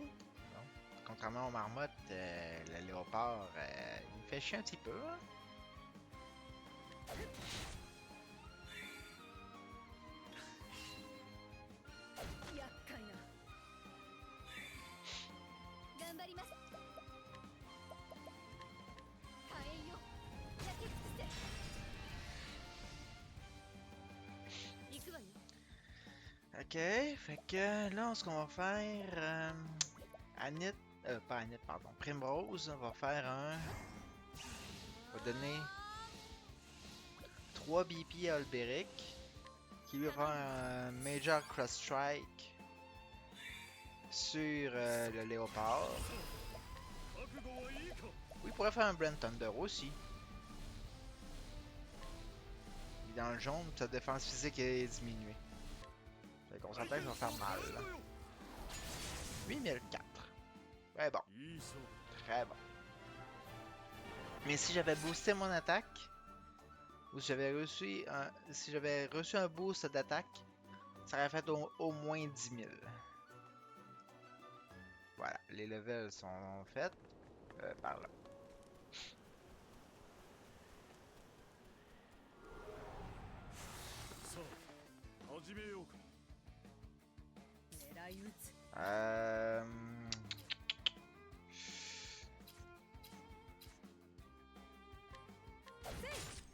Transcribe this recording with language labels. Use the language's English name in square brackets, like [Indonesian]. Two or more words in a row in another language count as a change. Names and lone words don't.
[French] Non. Contrairement aux marmottes, le léopard, il me fait chier un petit peu. Hein? [Japanese] 厄介な頑張ります火炎よ焼き尽くせ行くわよ [French] Ok, fait que là, ce qu'on va faire, Annette, pas Annette, pardon, Primrose va faire va donner 3 BP à Olberic, qui lui va faire un Major Cross Strike sur le léopard. [Japanese] 覚悟はいいか [French] Oui, il pourrait faire un Brand Thunder aussi. Il est dans le jaune, sa défense physique est diminuée. Fait qu'on s'entend que ça va faire mal. 8004. Ouais, bon. [Japanese] いい勝負 [French] Très bon. Mais si j'avais boosté mon attaque, ou si j'avais reçu un boost d'attaque, ça aurait fait au moins 10 000. Voilà, les levels sont faits par là. [Japanese] さあ始めようか狙い撃つ Hmm.